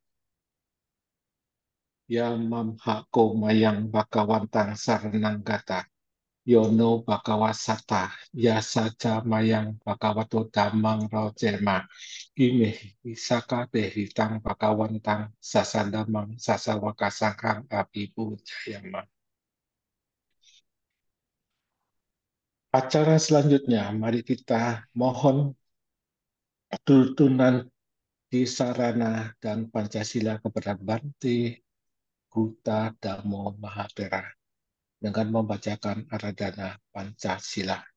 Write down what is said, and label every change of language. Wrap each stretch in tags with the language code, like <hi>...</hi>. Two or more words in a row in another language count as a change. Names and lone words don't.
<pi>Yamamhako Mayang Bhagawantang Sarananggata Yono Bhagawasata Yasaja Mayang Bhagavato Dhammang Rojema Imeh Isaka Behitang Bhagawantang Sasandamang Sasawaka Sangkang Abibu Jayama.</pi> <id>Acara selanjutnya, mari kita mohon tuntunan di Sarana dan Pancasila kepada Bante Gutta Dhammo Mahathera dengan membacakan Aradhana Pancasila.</id>